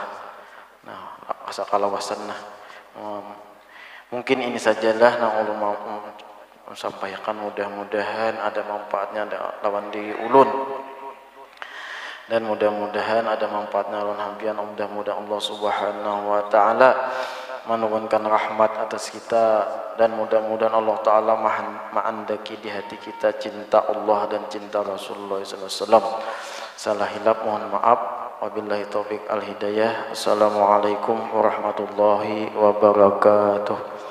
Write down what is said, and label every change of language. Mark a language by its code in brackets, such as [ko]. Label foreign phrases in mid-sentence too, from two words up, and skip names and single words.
[bjn] Nah, asakalawasan nah. Mungkin ini sajalah yang ulun mau sampaikan, mudah-mudahan ada manfaatnya lawan diri ulun. Dan mudah-mudahan ada manfaatnya lawan hampian. [id] Mudah-mudahan Allah [ar] سبحانه وتعالى [id] menurunkan rahmat atas kita dan mudah-mudahan Allah taala ma'andaki di hati kita cinta Allah dan cinta Rasulullah [ar] صلى الله عليه وسلم. [bjn] Salah hilap mohon maaf. [ar] وبالله التوفيق والهداية. السلام عليكم ورحمة الله وبركاته.